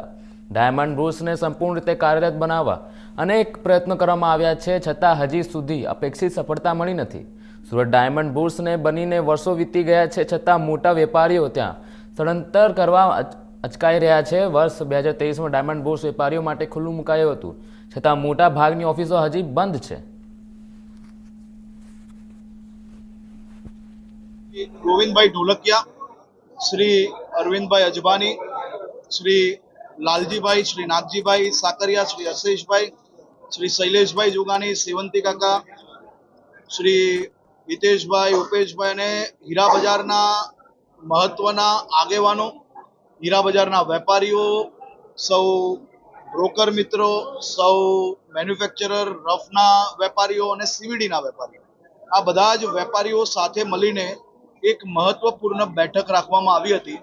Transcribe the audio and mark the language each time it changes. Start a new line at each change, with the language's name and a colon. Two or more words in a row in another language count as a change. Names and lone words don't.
Gujarati: ડાયમંડ બુર્સને સંપૂર્ણ રીતે કાર્યરત બનાવવા અનેક પ્રયત્નો કરવામાં આવ્યા છે, છતાં હજી સુધી અપેક્ષિત સફળતા મળી નથી। સુરત ડાયમંડ બુર્સને બનીને વર્ષો વીતી ગયા છે, છતાં મોટા વેપારીઓ ત્યાં સ્થળાંતર કરવા અચકાઈ રહ્યા છે। વર્ષ 2023માં ડાયમંડ બુર્સ વેપારીઓ માટે ખુલ્લું મુકાયું હતું, છતાં મોટા ભાગની ઓફિસો હજી બંધ છે। गोविंदभाई ढोलकिया, श्री अरविंदभाई अजबानी, श्री लालजीभाई, श्री नागजीभाई साकरिया, श्री हर्षेशभाई, श्री शैलेषभाई जोगानी, सेवंती काका, श्री हितेशभाई, उपेशभाई ને હીરા बजाરના મહત્વના આગેવાનો, હીરા બજારના વેપારીઓ, સૌ બ્રોકર મિત્રો, સૌ મેન્યુફેક્ચરર, રફના વેપારીઓ અને સીવીડીના વેપારીઓ, આ બધા જ વેપારીઓ સાથે મળીને એક મહત્વપૂર્ણ બેઠક રાખવામાં આવી હતી।